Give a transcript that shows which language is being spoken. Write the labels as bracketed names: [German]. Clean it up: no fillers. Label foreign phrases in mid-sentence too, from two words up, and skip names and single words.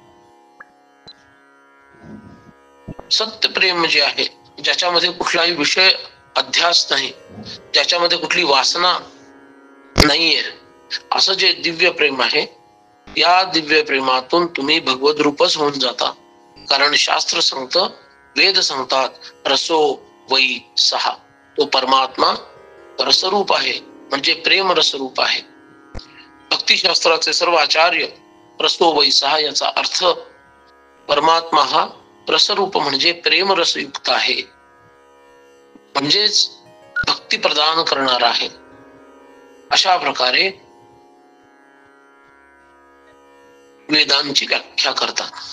[Marathi] सत्य प्रेम जे आहे, ज्याच्यामध्ये कुठलाही विषय अध्यास नाही, ज्याच्यामध्ये कुठली वासना नाहीये, असं जे दिव्य प्रेम आहे, या दिव्य प्रेमातून तुम्ही भगवद रूपच होऊन जाता. कारण शास्त्र सांगतं, वेद सांगतात, [Sanskrit] रसो वै सहा, [Marathi] तो परमात्मा रसरूप आहे, म्हणजे प्रेम रसरूप आहे. भक्तिशास्त्राचे सर्व आचार्य [Sanskrit] रसो वै सहा [Marathi] याचा अर्थ परमात्मा हा रसरूप म्हणजे प्रेम रसयुक्त आहे, म्हणजेच भक्ती प्रदान करणारा आहे. अशा प्रकारे वेदांची व्याख्या करतात.